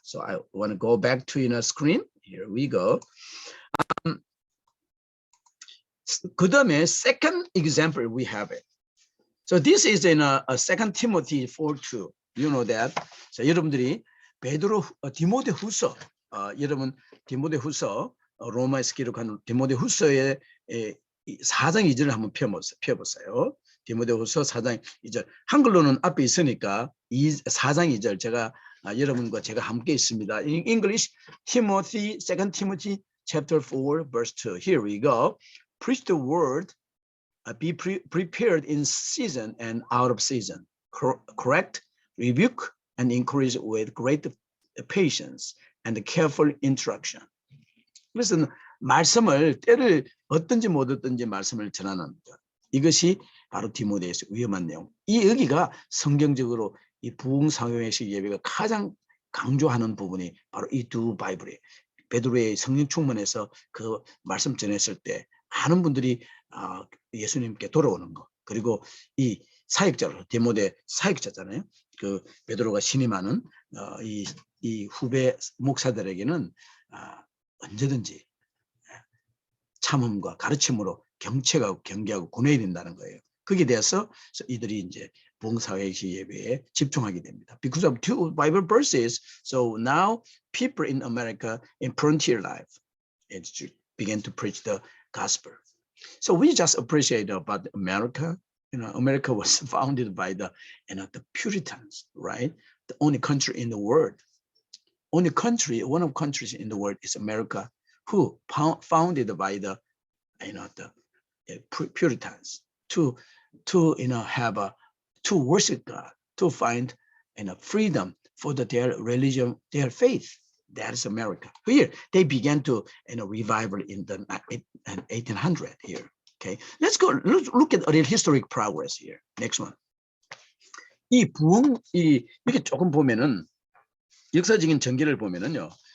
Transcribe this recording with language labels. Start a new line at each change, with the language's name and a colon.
English: So I want to go back to the screen. Here we go.
Korean: 그 다음에
English: second example we have it. So this is in a 2 Timothy 4:2. You know that.
Korean: 자, 여러분들이 베드로 디모데후서 여러분 디모데후서 로마에서 기록한 디모데후서의 4장 2절을 한번 펴보세요. 디모데후서 4장 2절. 한글로는 앞에 있으니까 4장 2절 제가 여러분과 제가 함께 있습니다.
English: In English, Timothy, 2 Timothy chapter 4 verse 2. Here we go. Preach the word, be prepared in season and out of season. Correct, rebuke, and encourage with great patience and careful instruction.
Korean: 그래서 말씀을 때를 어떤지 못 어떤지 말씀을 전하는 것. 이것이 바로 디모데에서 위험한 내용. 이 여기가 성경적으로 이 부흥상용회식 예배가 가장 강조하는 부분이 바로 이 두 바이블에 베드로의 성령 충만해서 그 말씀 전했을 때 많은 분들이 예수님께 돌아오는 거. 그리고 이 사역자로 디모데 사역자잖아요. 그 베드로가 신임하는 이 후배 목사들에게는 언제든지 참음과 가르침으로 경책하고 경계하고 권해야 된다는 거예요. 거기에 대해서 이들이 이제 부흥사회식 예배에 집중하게 됩니다.
English: Because of two Bible verses, so now people in America in frontier life began to preach the gospel. So we just appreciate about America. You know, America was founded by the Puritans, right? The only country in the world, one of countries in the world is America, who founded by the Puritans to have to worship God, to find freedom for their religion, their faith. That is America. Here they began to revival in the 1800 here. Okay, let's go look at a little historic progress here. Next one.
Korean: 이 부흥 이렇게 조금 보면은 역사적인 전개를 보면은요.